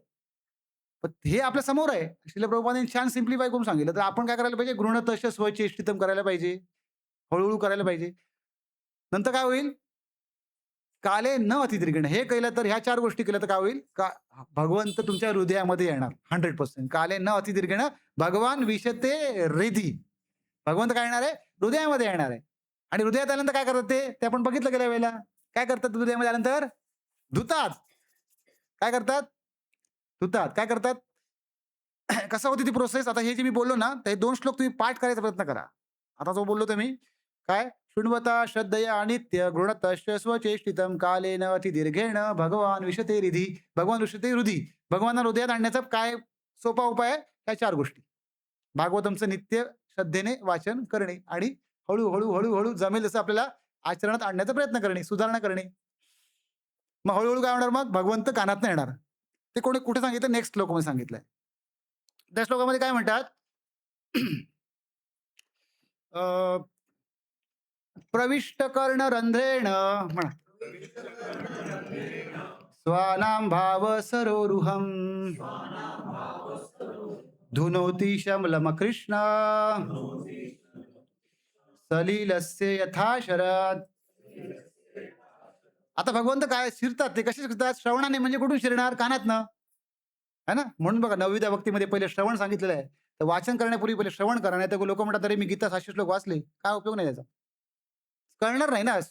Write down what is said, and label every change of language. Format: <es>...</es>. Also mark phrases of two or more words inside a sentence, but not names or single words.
<mr>पण हे आपल्या समोर आहे. श्रील प्रभुपादांनी छान सिम्प्लिफाय करून सांगितलं. तर आपण काय करायला पाहिजे?</mr> <sa>गृणतश्च स्वचेष्टितम</sa> <mr>करायला पाहिजे, हळूहळू करायला पाहिजे. नंतर काय होईल?</mr> <sa>काले न अतिदीर्घेण.</sa> <mr>हे केलं तर, ह्या 4 गोष्टी केल्या तर काय होईल? का भगवंत तुमच्या हृदयामध्ये येणार 100%.</mr> <sa>काले न अतिदीर्घेण भगवान विशते हृदि.</sa> <mr>भगवंत काय येणार आहे? हृदयामध्ये येणार आहे. आणि हृदयात आल्यानंतर काय करतात ते आपण बघितलं गेल्या वेळेला. काय करतात हृदयामध्ये आल्यानंतर? धुतात. काय करतात? धुतात. काय करतात? कसं होती ती प्रोसेस? आता हे जे मी बोललो ना, ते 2 श्लोक तुम्ही पाठ करायचा प्रयत्न करा. आता जो बोललो तुम्ही काय?</mr> <sa>शृण्वता श्रद्धया नित्य गृणतश्च स्वचेष्टितम कालेन अतिदीर्घेण भगवान विशते हृदि. भगवान विशते हृदि.</sa> <mr>भगवानाला हृदयात आणण्याचा काय सोपा उपाय आहे? ह्या 4 गोष्टी. भागवतमचं नित्य श्रद्धेने वाचन करणे आणि हळूहळू जमेल जसं आपल्याला आचरणात आणण्याचा प्रयत्न करणे, सुधारणा करणे. मग हळूहळू काय होणार? मग भगवंत कानात येणार. ते कोणी कुठे सांगितलं? नेक्स्ट श्लोकमध्ये सांगितलंय. त्या श्लोकामध्ये काय म्हणतात?</mr> <sa>प्रविष्ट कर्ण रंध्रेण म्हणा, स्वानां भाव सरोरुहम धुनोति शमलम कृष्ण सलीलस्य यथा शरद.</sa> <mr>आता भगवंत काय शिरतात? ते कसे शिरतात? श्रवणाने. म्हणजे कुठून शिरणार? कानातनं,</mr> <hi>है ना.</hi> <mr>म्हणून बघा 9व्या भक्तीमध्ये पहिले श्रवण सांगितलेलं आहे. तर वाचन करण्यापूर्वी पहिले श्रवण करा. नाही तर लोक म्हणतात अरे मी गीता 700 श्लोक वाचले, काय उपयोग नाही त्याचा. कळणार नाही ना.</mr>